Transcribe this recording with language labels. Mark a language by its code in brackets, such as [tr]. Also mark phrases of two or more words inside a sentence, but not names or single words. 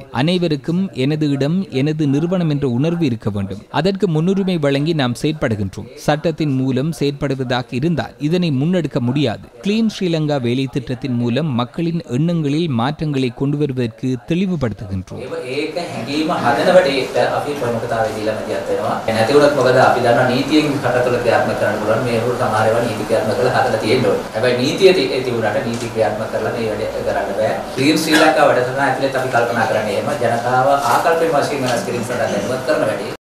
[ta] அனைவருக்கும் எனது இடம் எனது நிறுவனம் என்ற உணர்வு இருக்க வேண்டும். அதற்கு முன்னுரிமை வழங்கி நாம் செயற்படுகின்றோம். சட்டத்தின் மூலம் செயற்படுவதாக இருந்தால் இதனை முன்னெடுக்க முடியாது. கிளீன் ஸ்ரீலங்கா வேலை திட்டத்தின் மூலம் மக்களின் எண்ணங்களில் மாற்றங்களை கொண்டு வருவதற்கு தெளிவுபடுத்துகின்றோம். [si] ඒක හැඟීම හදනවට අපි ප්‍රමුඛතාවය දීලා මැදිහත් වෙනවා. නැති වුණත් මොකද අපි දන්නා නීතියෙන් කටතුල ක්‍රියාත්මක කරන්න පුළුවන්. මේ වුරු සමහර ඒවා නීති ක්‍රියාත්මක කරලා හදලා තියෙන්න ඕනේ. හැබැයි නීතිය තිබුණාට නීති ක්‍රියාත්මක කරලා මේ වැඩේ කරන්න බෑ. ක්ලීන් ශ්‍රී ලංකා වැඩසටහන ඇතුළත අපි කල්පනා කරන්නේ එහෙම ජනතාව ආකල්පයේ වශයෙන් වෙනස් කිරීම සඳහා දැනුවත් කරන වැඩේ